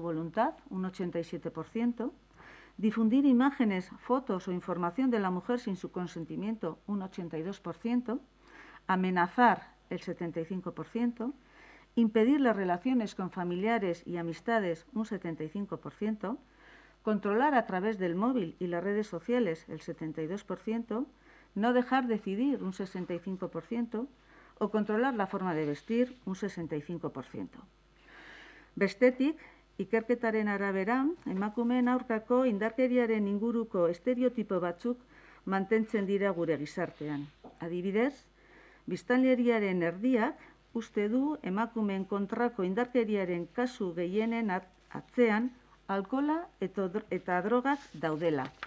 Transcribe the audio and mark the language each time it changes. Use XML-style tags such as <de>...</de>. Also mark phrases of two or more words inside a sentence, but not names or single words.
<es>voluntad, un 87%, difundir imágenes, fotos o información de la mujer sin su consentimiento, un 82%, amenazar, el 75%, impedir las relaciones con familiares y amistades, un 75%, controlar a través del móvil y las redes sociales, el 72%, no dejar decidir, un 65%, o controlar la forma de vestir, un 65%.</es> <eu>Bestetik, ikerketaren arabera, emakumeen aurkako indarkeriaren inguruko estereotipo batzuk mantentzen dira gure gizartean. Adibidez, biztanleriaren erdiak uste du emakumeen kontrako indarkeriaren kasu gehienen atzean alkohola eta drogak daudela.</eu>